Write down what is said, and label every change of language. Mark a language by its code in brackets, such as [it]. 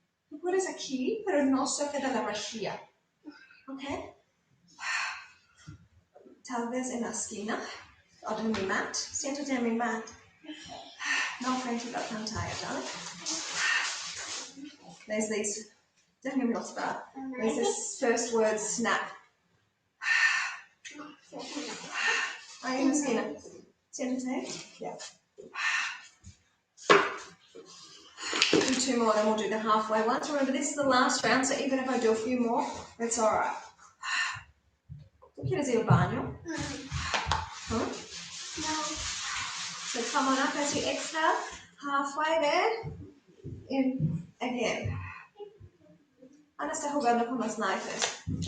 [es] Tú puedes aquí, pero no saque de la rejilla. Okay? Tal vez en la esquina o de mi mat. Siéntate en mi mat. No frente a la pantalla, ¿vale? [en] There's these. [es] Déjame mostrar. [en] There's this first word, snap. [es] Ahí en la esquina. Siéntate. Yeah. [en] Do 2 more, then we'll do the halfway ones. Remember, this is the last round, so even if I do a few more, it's all right. [es] Quieres ir al baño? Huh? No. [en] So come on up as you exhale, halfway there. In again. [es] Ahora está jugando con los naipes.